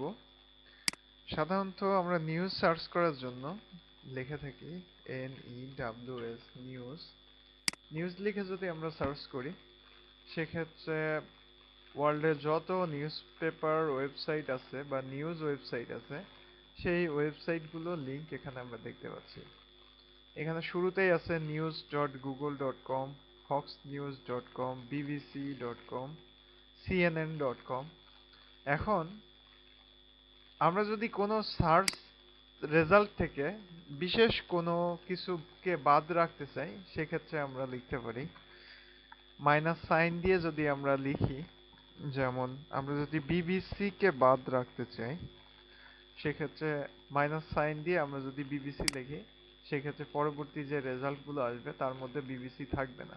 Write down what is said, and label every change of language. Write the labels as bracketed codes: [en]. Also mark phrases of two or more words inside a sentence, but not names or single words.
[bn] সাধারণত আমরা [en] news search [bn] করার জন্য লিখে থাকি NEWS, নিউজ লিখে যদি আমরা সার্চ করি, সেক্ষেত্রে ওয়ার্ল্ডে যত [en] news paper website [bn] আছে বা [en] news website [bn] আছে সেই ওয়েবসাইটগুলো লিংক এখানে আমরা দেখতে পাচ্ছি। এখানে শুরুতেই আছে news.google.com, foxnews.com, bbc.com, cnn.com। এখন আমরা যদি কোনো [en] search result [bn] থেকে বিশেষ কোনো কিছুকে বাদ রাখতে চাই, সেক্ষেত্রে আমরা লিখতে পারি [en] minus sign [bn] দিয়ে। যদি আমরা লিখি, যেমন আমরা যদি বিবিসি কে বাদ রাখতে চাই, সেক্ষেত্রে [en] minus sign [bn] দিয়ে আমরা যদি বিবিসি লিখি, সেক্ষেত্রে পরবর্তী যে রেজাল্টগুলো আসবে তার মধ্যে বিবিসি থাকবে না।